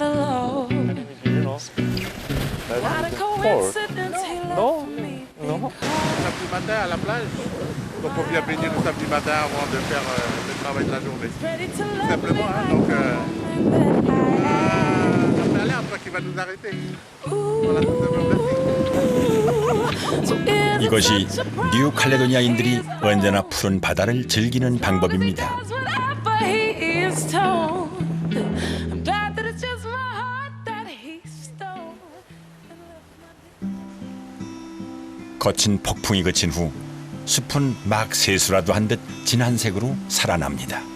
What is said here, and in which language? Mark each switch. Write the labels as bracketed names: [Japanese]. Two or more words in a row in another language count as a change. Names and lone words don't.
[French] Samedi matin à la plage. Donc on vient baigner le samedi matin avant de faire le travail de la journée. Tout simplement, hein. Donc ça fait l'air toi qui va nous arrêter. Voilà, tout simplement. Merci. [Korean] 이것이 뉴칼레도니아인들이 언제나 푸른 바다를 즐기는 방법입니다. 거친 폭풍이 그친 후 숲은 막 세수라도 한 듯 진한 색으로 살아납니다.